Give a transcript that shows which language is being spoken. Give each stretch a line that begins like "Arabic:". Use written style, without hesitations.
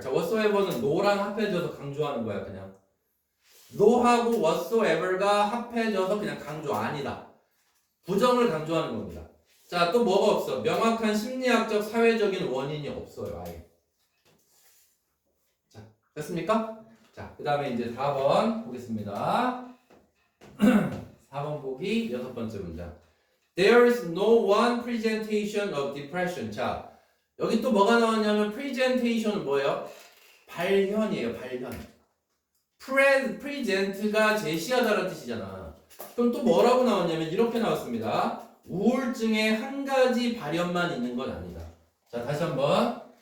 Korean: 자, whatsoever는 no랑 합해져서 강조하는 거야, 그냥. no하고 whatsoever가 합해져서 그냥 강조 아니다. 부정을 강조하는 겁니다. 자, 또 뭐가 없어? 명확한 심리학적, 사회적인 원인이 없어요, 아예. 자, 됐습니까? 자, 그 다음에 이제 4번 보겠습니다. 4번 보기 6번째 문장.
English: There is no one presentation of depression.
Korean: 자, 여기 또 뭐가 나왔냐면 presentation은 뭐예요? 발현이에요, 발현. present가 제시하다라는 뜻이잖아. 그럼 또 뭐라고 나왔냐면 이렇게 나왔습니다. 우울증의 한 가지 발현만 있는 건 아니다. 자, 다시 한번.